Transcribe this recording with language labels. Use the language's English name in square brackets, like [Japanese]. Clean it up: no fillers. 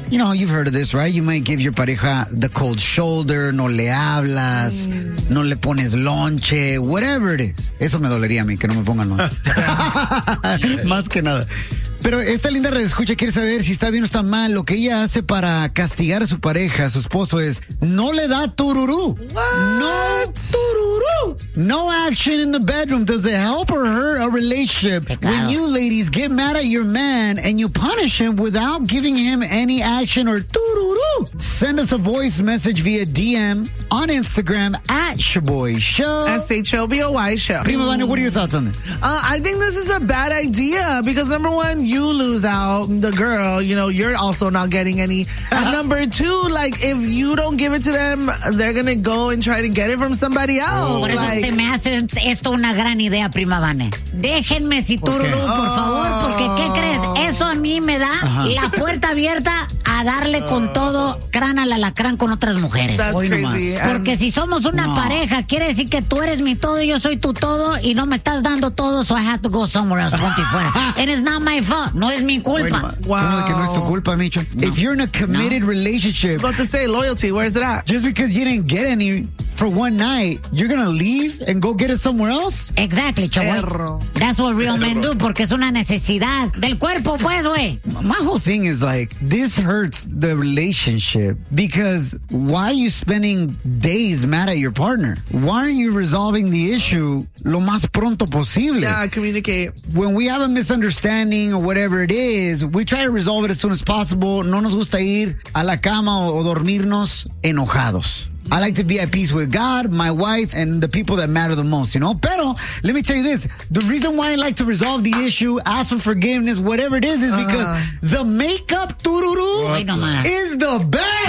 [English] You know, you've heard of this, right? You might give your pareja the cold shoulder, [Spanish] no le hablas, no le pones lonche, [English] whatever it is. [Spanish] Eso me dolería a mí, que no me pongan lonche. Más que nada. Pero esta linda red escucha quiere saber si está bien o está mal. Lo que ella hace para castigar a su pareja, a su esposo, es no le da tururú. [English] No tururú. No action in the bedroom. Does it help or hurt a relationship when you ladies get mad at your man and you punish him without giving him any action or tururú? Send us a voice message via DM on Instagram at Shiboy Show. S-H-O-B-O-Y Show. Prima Vanya, what are your thoughts on it? I think this is a bad idea because number one, you lose out, the girl, you know, you're also not getting any. And number two, like, if you don't give it to them, they're gonna go and try to get it from somebody else. [Spanish] Por eso, [English] like, [Spanish] se me hace esto una gran idea, prima Vane. Déjenme si tururú, por favor, porque ¿qué crees? Eso a mí me da la puerta abierta a darle con todo crán al alacrán con otras mujeres. [English] That's crazy. [Spanish] Porque si somos una pareja, quiere decir que tú eres mi todo, yo soy tu todo, y no me estás dando todo, [English] so I have to go somewhere else, [Spanish] ponte fuera. [English] And it's not my fault. [Spanish] No es mi culpa. [English] Wow. [Spanish] Que no es tu culpa, [English] Micho. No. If you're in a committed relationship, about to say loyalty, where's it at? Just because you didn't get any for one night, you're gonna leave and go get it somewhere else? Exactly, chavo. That's what real men do, [Spanish] porque es una necesidad del cuerpo, pues, güey. [English] My whole thing is like, this hurts the relationship because why are you spending days mad at your partner? Why aren't you resolving the issue [Spanish] lo más pronto posible? [English] Yeah, communicate. When we have a misunderstanding or whatever it is, we try to resolve it as soon as possible. [Spanish] No nos gusta ir a la cama o dormirnos enojados. [English] I like to be at peace with God, my wife, and the people that matter the most, you know? [Spanish] Pero, [English] let me tell you this. The reason why I like to resolve the issue, ask for forgiveness, whatever it is because the makeup tururu is the best.